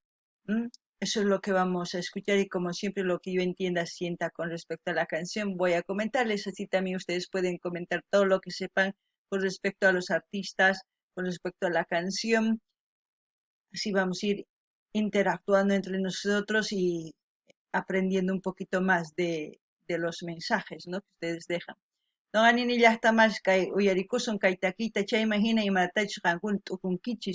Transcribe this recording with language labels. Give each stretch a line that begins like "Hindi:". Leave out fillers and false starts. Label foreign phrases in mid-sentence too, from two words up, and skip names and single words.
Spanish: Eso es lo que vamos a escuchar y como siempre lo que yo entienda, sienta con respecto a la canción, voy a comentarles, así también ustedes pueden comentar todo lo que sepan con respecto a los artistas, con respecto a la canción, así vamos a ir interactuando entre nosotros y aprendiendo un poquito más de los mensajes, ¿no?, que ustedes dejan.
Quechua: Noqanini llaqtamas kay uyarikusun kay takiyta chayman hina imatachus qankuna t'ukunkichis.